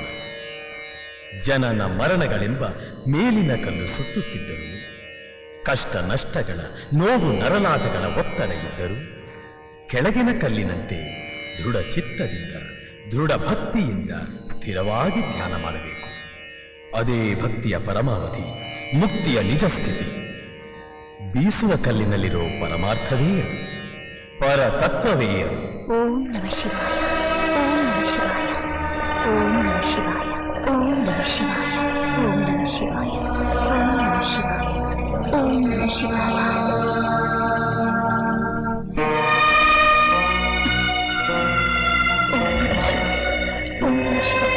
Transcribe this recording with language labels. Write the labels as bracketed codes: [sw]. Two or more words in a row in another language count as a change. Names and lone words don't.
[kn] ಜನನ ಮರಣಗಳೆಂಬ ಮೇಲಿನ ಕಲ್ಲು ಸುತ್ತುತ್ತಿದ್ದರು, ಕಷ್ಟ ನಷ್ಟಗಳ, ನೋವು ನರಳಾಟಗಳ ಒತ್ತಡ ಇದ್ದರು, ಕೆಳಗಿನ ಕಲ್ಲಿನಂತೆ ದೃಢ ಚಿತ್ತದಿಂದ, ದೃಢ ಭಕ್ತಿಯಿಂದ ಸ್ಥಿರವಾಗಿ ಧ್ಯಾನ ಮಾಡಬೇಕು. ಅದೇ ಭಕ್ತಿಯ ಪರಮಾವಧಿ, ಮುಕ್ತಿಯ ನಿಜ ಸ್ಥಿತಿ. ಬೀಸುವ ಕಲ್ಲಿನಲ್ಲಿರೋ ಪರಮಾರ್ಥವೇ ಅದು, ಪರತತ್ವವೇ ಅದು. [sa] ಓಂ ನಮಃ ಶಿವಾಯ, ಓಂ ನಮಃ ಶಿವಾಯ, ಓಂ ನಮಃ ಶಿವಾಯ, ಓಂ ನಮಃ ಶಿವಾಯ, ಓಂ ನಮಃ ಶಿವಾಯ. ಶಿವಾಯ. ಓಂ ನಮಃ ಶಿವಾಯ.